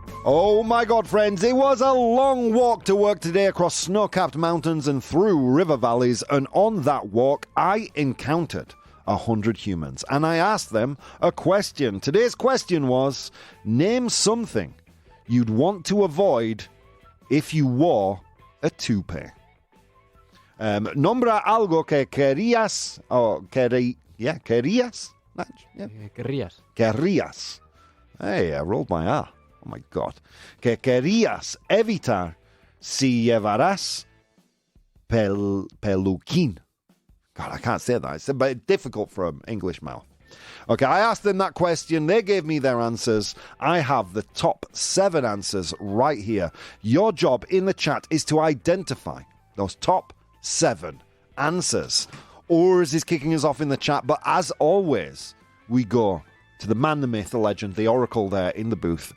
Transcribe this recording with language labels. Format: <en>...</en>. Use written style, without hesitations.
<en>Oh my God, friends, it was a long walk to work today across snow-capped mountains and through river valleys, and on that walk, I encountered 100 humans, and I asked them a question. Today's question was, name something you'd want to avoid if you wore a toupee.</en> <es>Nombra algo que querías, querías? Querrías.</es> <en>Querías. Hey, I rolled my R. Oh my God.</en> <es>Que querías evitar si llevarás peluquín.</es> <en>God, I can't say that. It's a bit difficult for an English mouth. Okay, I asked them that question. They gave me their answers. I have the top 7 answers right here. Your job in the chat is to identify those top 7 answers. Urs is kicking us off in the chat, but as always, we go to the man, the myth, the legend, the oracle there in the booth.</en>